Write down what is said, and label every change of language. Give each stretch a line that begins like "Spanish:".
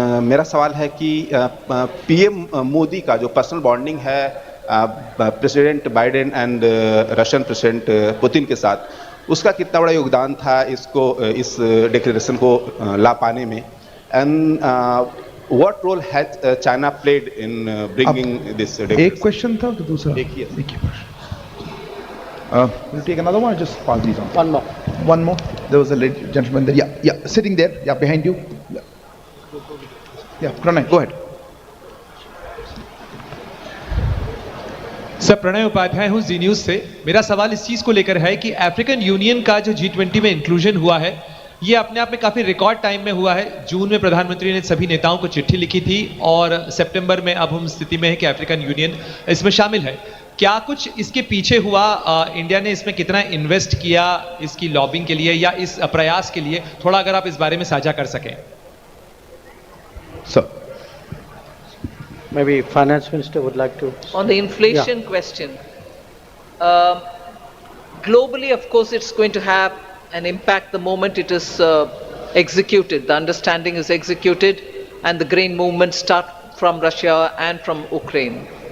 Hindi: मेरा सवाल है कि पीएम मोदी का जो पर्सनल बॉन्डिंग है president Biden and Russian president Putin के साथ, उसका कितना बड़ा योगदान था इस डिक्लेरेशन को ला पाने में,
English: And what role has China played in bringing this declaration?
Hindi: एक क्वेश्चन था तो दूसरा देखिए
English: we'll take another one or just pass these on? One more. There was a gentleman there. Yeah, sitting there. Yeah, behind you. Yeah, Pranay, go ahead.
Hindi: Sir, Pranay Upadhyay हूँ जी news से। मेरा सवाल इस चीज को लेकर है कि अफ्रीकन यूनियन का जो G20 में इंक्लूजन हुआ है, ये अपने आप में काफी रिकॉर्ड टाइम में हुआ है। जून में प्रधानमंत्री ने सभी नेताओं को चिट्ठी लिखी थी और सितंबर में अब हम स्थिति में है कि अफ्रीकन यूनियन इसमें शामिल है। क्या कुछ इसके पीछे हुआ, इंडिया ने इसमें कितना इन्वेस्ट किया इसकी लॉबिंग के लिए या इस प्रयास के लिए, थोड़ा अगर आप इस बारे में साझा कर सकें। Sir
English: Maybe Finance Minister would like to. On the inflation question, globally, of course, it's going to have an impact the moment it is executed. The understanding is executed, and the grain movements start from Russia and from Ukraine.